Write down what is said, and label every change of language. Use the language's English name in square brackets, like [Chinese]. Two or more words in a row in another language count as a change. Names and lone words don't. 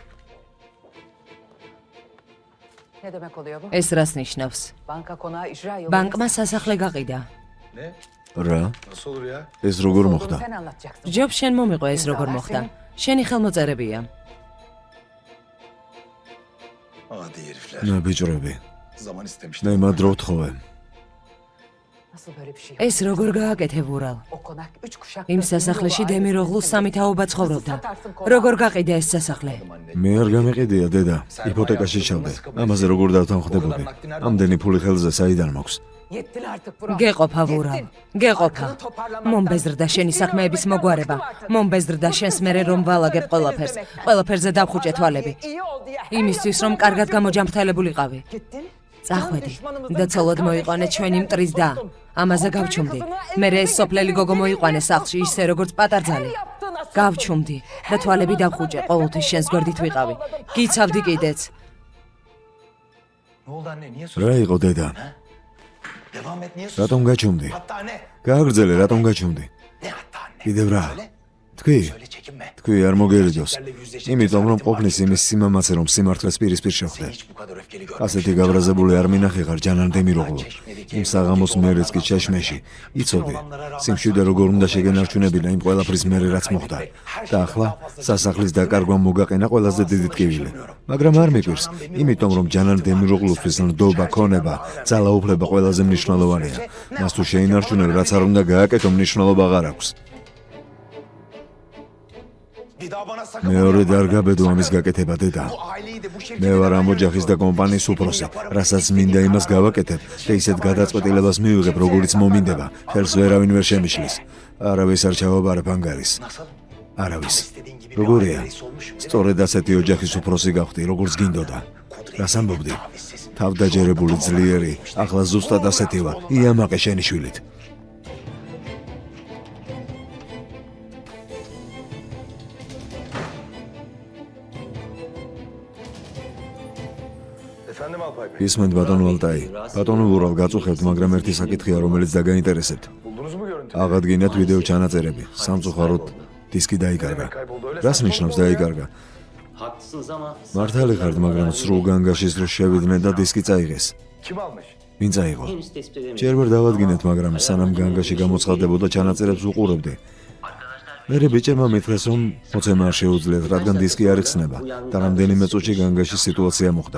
[Turkish] ne demek oluyor bu? [Georgian] ეს რას ნიშნავს? [Turkish] Banka konağı icra yolu. [Georgian] ბანკმა სასახლე გაყიდა. რა? ეს როგორ მოხდა? [Turkish] Sen anlatacaksın. [Georgian] ჯობს შენ მომიყვე ეს როგორ მოხდა. შენი ხელმოწერებია. [Turkish] Adi herifler. [Georgian] ნაბიჯრები. [Turkish] Zaman istemişler. [Georgian] მე მადრო ვთხოვე. [Turkish] Nasıl böyle bir şey? [Georgian] ეს როგორ გააკეთე ვურალ? [Turkish] O konak 3 kuşak. [Georgian] იმ სასახლეში დემიროღლუს სამი თაობა ცხოვრობდა. როგორ გაყიდა ეს სასახლე? მე არ გამიყიდია დედა. იპოთეკაში ჩავდე. ამაზე როგორ დავთანხმდებოდი? ამდენი ფული ხელზე საიდან მაქვს? [Turkish] Yettin artık Murat. [Georgian] გეყოფა ვურალ, გეყოფა. [Turkish] Arkanı toparlamak [Georgian] მომბეზრდა შენი საქმეების მოგვარება. მომბეზრდა შენს მერე რომ ვალაგებ ყველაფერს. ყველაფერზე დავხუჭე თვალები. [Turkish] İyi oldu ya. [Georgian] იმისთვის რომ კარგად გამოჯამრთელებულიყავი. [Turkish] Gittin. [Georgian] წახვედი და ცოლად მოიყვანე ჩვენი მტრის და ამაზე გავჩუმდი. მე ეს სოფლელი გოგო მოიყვანე სახლში ისე როგორც პატარძალი. გავჩუმდი და თვალები დავხუჭე, ყოველთვის შენს გვერდით ვიყავი. გიცავდი კიდეც. [Turkish] Ne oldu anne? Niye [Georgian] რა იყო დედა? [Turkish] Devam et. Niye sus? [Georgian] რატომ გაჩუმდი? [Turkish] Hatta ne? [Georgian] გააგრძელე, რატომ გაჩვენდი? [Turkish] Ne hatta anne? [Georgian] კიდევ რა? [Turkish] Söyle. [Georgian] თქვი, [Turkish] Söyle çekinme. [Georgian] თქვი არ მოგერიდოს. იმიტომ რომ ყოფნის იმის სიმამაცე რომ სიმართლეს პირისპირ შეხვდე. [Turkish] Seni hiç bu kadar öfkeli [Georgian] ასეთი [Turkish] görmemiştim. [Georgian] გაბრაზებული არ მინახიღარ ჯანან დემიროღლო. იმ საღამოს მერეც კი ჩეშმეში. იცოდი, სიმშვიდე როგორ უნდა შეგენარჩუნებინა იმ ყველაფრის მერე რაც მოხდა. და ახლა სასახლის დაკარგვა მოგაყენა ყველაზე დიდი ტკივილი. მაგრამ არ მიკვირს, იმიტომ რომ ჯანან დემიროღლოსთვის ნდობა, ქონება, ძალაუფლება ყველაზე მნიშვნელოვანია. მას თუ შეინარჩუნებ, რაც არ უნდა გააკეთო, მნიშვნელობა აღარ აქვს. [Turkish] Bir daha bana sakın [Georgian] მეორე და არ გაბედო ამის გაკეთება, დედა. [Turkish] bu aileyi de bu [Georgian] მე [Turkish] şirketi [Georgian] ვარ ამ ოჯახის და კომპანიის უფროსი, რასაც მინდა იმას გავაკეთებ და ისეთ გადაწყვეტილებას მივიღებ, როგორიც მომინდება. ხელს ვერავინ ვერ შემიშლის. არავის არ ჩავაბარებ ანგარის. [Turkish] nasıl? [Georgian] არავის. როგორია? სწორედ ასეთი ოჯახის უფროსი გავხდი, როგორც გინდოდა. რას ამბობდი? თავდაჯერებული, ძლიერი, ახლა ზუსტად ასეთი ვარ. იამაყე შენი შვილით. [Turkish] Efendim Alpay Bey. [Georgian] ისმენთ ბატონო ალტაი. ბატონო ვურალ გაწუხებთ, მაგრამ ერთი საკითხია, რომელიც დაგაინტერესებთ. [Turkish] Buldunuz mu görüntüleri? [Georgian] აღადგინეთ ვიდეო ჩანაწერები. სამწუხაროდ დისკი დაიკარგა. რას ნიშნავს დაიკარგა? [Turkish] Haklısınız ama [Georgian] მართალი ხართ, მაგრამ სრულ განგაშის დროს შევიდნენ და დისკი წაიღეს. [Turkish] Kim almış? [Georgian] ვინ წაიღო? [Turkish] henüz tespit edemedim. [Georgian] ჯერ ვერ დავადგინეთ, მაგრამ სანამ განგაში გამოცხადდებოდა ჩანაწერებს უყურებდი. მერე ბიჭებმა მითხრეს, რომ მოცემა არ შეუძლიათ, რადგან დისკი არ იხსნება და რამდენიმე წუთში განგაში სიტუაცია მოხდა.